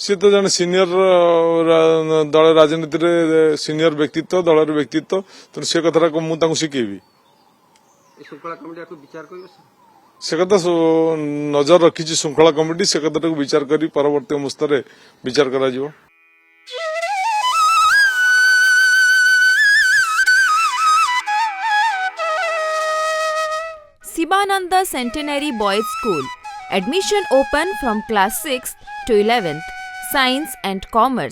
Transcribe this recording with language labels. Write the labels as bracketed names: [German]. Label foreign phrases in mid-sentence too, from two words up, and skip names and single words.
[Odia] ସେ ତ ଜଣେ ସିନିୟର ଦଳ ରାଜନୀତିରେ ସିନିୟର ବ୍ୟକ୍ତିତ୍ୱ, ଦଳର ବ୍ୟକ୍ତିତ୍ୱ, ତେଣୁ ସେ କଥାଟା ମୁଁ ତାଙ୍କୁ ଶିଖେଇବି। ଏ ଶୃଙ୍ଖଳା କମିଟି ଆକୁ ବିଚାର କରିବ। ସେ କଥା ନଜର ରଖିଛି ଶୃଙ୍ଖଳା କମିଟି, ସେ କଥାଟାକୁ ବିଚାର କରି ପରବର୍ତ୍ତୀ ଅବସ୍ଥାରେ ବିଚାର କରାଯିବ। [English] Sivananda Centenary Boys School. Admission open from class 6th to 11th. Science and Commerce.